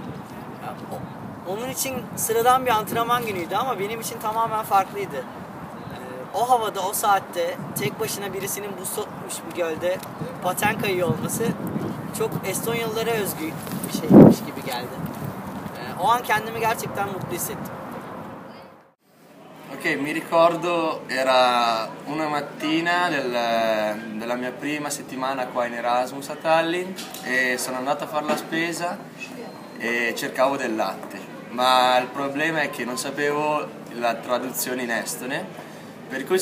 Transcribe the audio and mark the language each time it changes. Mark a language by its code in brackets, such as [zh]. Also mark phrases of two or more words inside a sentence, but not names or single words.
[tr] Onun için sıradan bir antrenman günüydü ama benim için tamamen farklıydı. O havada, o saatte tek başına birisinin buz tutmuş bir gölde paten kayıyor olması çok Estonyalılara özgü bir şeymiş gibi geldi. O an kendimi gerçekten mutlu hissettim. [it] Ok, mi ricordo era una mattina della mia prima settimana qua in Erasmus a Tallinn e sono andato a fare la spesa e cercavo del latte, ma il problema è che non sapevo la traduzione in estone, per cui